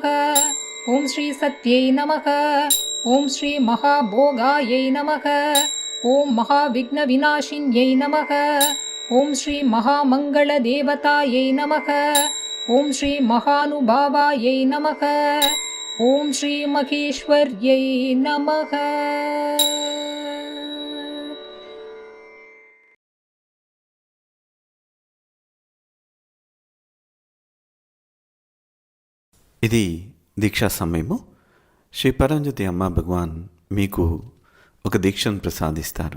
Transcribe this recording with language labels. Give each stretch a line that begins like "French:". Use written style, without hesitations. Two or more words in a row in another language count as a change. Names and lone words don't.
Sanskrit: ॐ श्रीसत्यै नमः। ॐ श्रीमहाभोगायै नमः। ॐ महाविघ्नविनाशिन्यै नमः। ॐ श्रीमहामङ्गलदेवतायै नमः। ॐ श्रीमहानुभावायै नमः। ॐ श्रीमहेश्वर्यै नमः।
Telugu: ఇది దీక్షా సమయము. శ్రీ పరంజ్యోతి అమ్మ భగవాన్ మీకు ఒక దీక్షను ప్రసాదిస్తారు.